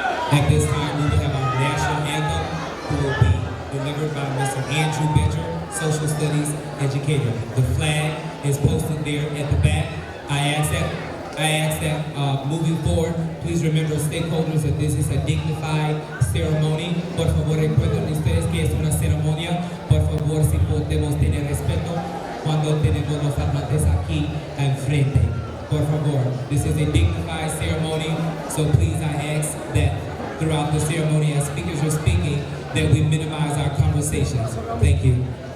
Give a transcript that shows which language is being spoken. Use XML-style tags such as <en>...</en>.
<en>At this time, we will have our national anthem, who will be delivered by Mr. Andrew Becher, Social Studies Educator. The flag is posted there at the back. I ask that moving forward, please remember stakeholders that this is a dignified ceremony.</en> <es>Por favor, recuerden ustedes que es una ceremonia. Por favor, si podemos tener respeto cuando tenemos los hablantes aquí enfrente. Por favor,</es> <en>this is a dignified ceremony, so please I ask that throughout the ceremony as speakers are speaking that we minimize our conversations. Thank you.</en>